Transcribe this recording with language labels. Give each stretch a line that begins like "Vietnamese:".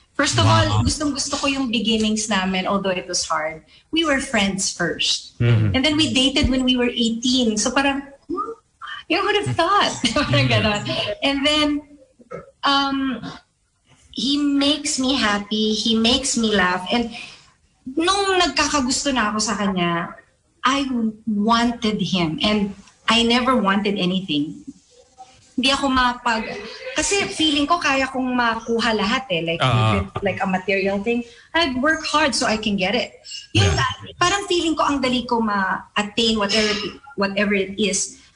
English: First of all,
Filipino: gustong-gusto ko yung
English: beginnings
Filipino: namin,
English: although it was hard. We were friends first. And then we dated when we were 18. So
Filipino: parang,
English: you would have thought.
Filipino: Parang ganon.
English: And then, he makes me happy. He makes me laugh.
Filipino: And nung nagkakagusto na ako sa kanya,
English: I wanted him. And I never wanted anything.
Filipino: Hindi ako kasi feeling ko kaya kong makuha lahat eh.
English: Like a material thing. I'd work hard so I can get it.
Filipino: Yung, parang feeling ko ang dali ko ma-attain
English: whatever it is.